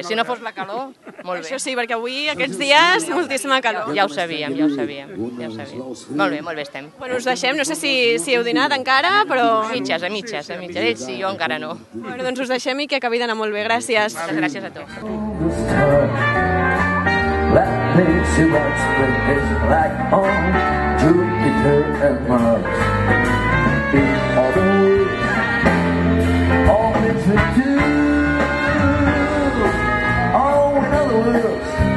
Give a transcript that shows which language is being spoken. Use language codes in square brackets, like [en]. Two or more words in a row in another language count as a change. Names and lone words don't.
[ca] Si no fos la calor, molt bé. Això sí, perquè avui, aquests dies, moltíssima calor. Ja ho sabíem. Molt bé estem. Bueno, us deixem, no sé si heu dinat encara, però... A mitges. Ells sí, jo encara no. Bueno, doncs us deixem i que acabi d'anar molt bé. Gràcies. Moltes gràcies a tu. [en] Let me see what spring is like on Jupiter and Mars. In other words, all things we do. Oh, in other words.